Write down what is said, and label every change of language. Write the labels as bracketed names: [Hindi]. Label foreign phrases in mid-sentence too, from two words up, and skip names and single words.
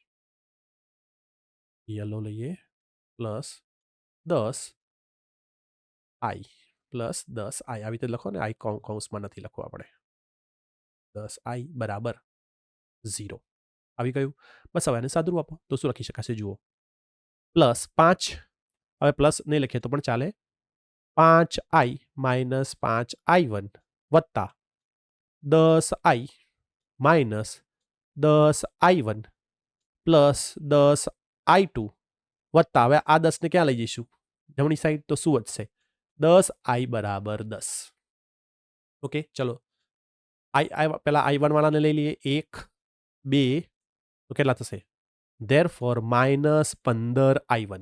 [Gujarati] યલો લઈએ. +10i આવી રીતે લખો ને. i કૌંસમાં નથી લખવું આપણે. 10i બરાબર 0 આવી ગયું. બસ હવે આને સાદું આપો તો શું લખી શકાશે? જુઓ +5. હવે પ્લસ નહીં લખીએ તો પણ ચાલે. 5i - 5i1 વત્તા 10i - 10i1 +10i2 વત્તા હવે આ 10ને ક્યાં લઈ જઈશું? જમણી સાઈડ. તો શું વધશે? 10i બરાબર 10. ઓકે. ચલો પહેલા i1 વાળાને લઈ લઈએ. 1 2 તો કેટલા થશે? ધેરફોર -15i1.